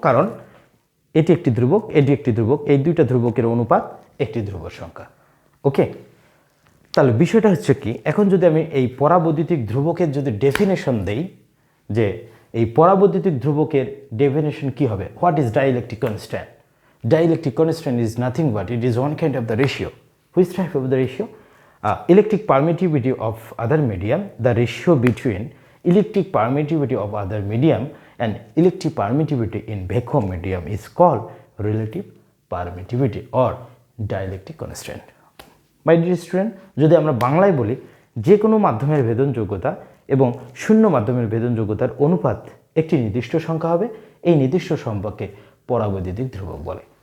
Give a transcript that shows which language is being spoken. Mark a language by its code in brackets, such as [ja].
[bn] কারণ এটি একটি ধ্রুবক, এটি একটি ধ্রুবক, এই দুইটা ধ্রুবকের অনুপাত একটি ধ্রুব সংখ্যা। ওকে, তাহলে বিষয়টা হচ্ছে কি, এখন যদি আমি এই পরাবৈদ্যুতিক ধ্রুবকের যদি ডেফিনেশন দেই, যে এই পরাবৈদ্যুতিক ধ্রুবকের ডেফিনেশন কি হবে, [en] What is dielectric constant? Dielectric constant is nothing but it is one kind of the ratio. Which type of the ratio? Electric permittivity of other medium, the ratio between electric permittivity of other medium and electric permittivity in vacuum medium is called relative permittivity or dielectric constant. My dear student, [bn] যদি আমরা বাংলায় বলি, যে কোনো মাধ্যমের ভেদনযোগ্যতা এবং শূন্য মাধ্যমের ভেদনযোগ্যতার অনুপাত একটি নির্দিষ্ট সংখ্যা হবে, এই নির্দিষ্ট সম্পর্কে পরাবৈদ্যুতিক ধ্রুবক বলে।